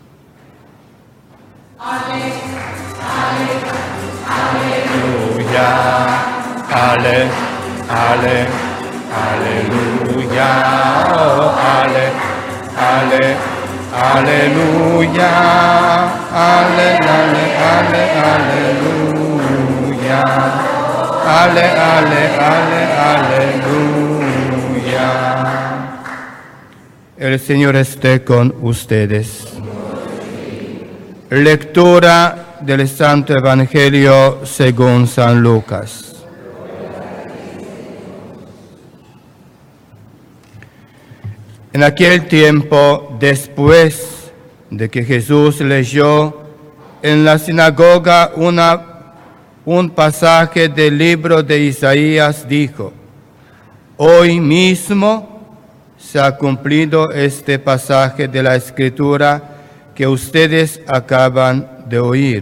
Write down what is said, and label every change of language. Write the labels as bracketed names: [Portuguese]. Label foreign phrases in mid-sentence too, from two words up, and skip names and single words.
[Spanish] Aleluya, ale, ale, aleluya, oh, ale, ale, aleluya, ale, ale, ale, aleluya, ale, ale, ale, aleluya. El Señor esté con ustedes. Lectura del Santo Evangelio según San Lucas. En aquel tiempo, después de que Jesús leyó en la sinagoga un pasaje del libro de Isaías, dijo: hoy mismo se ha cumplido este pasaje de la Escritura que ustedes acaban de oír.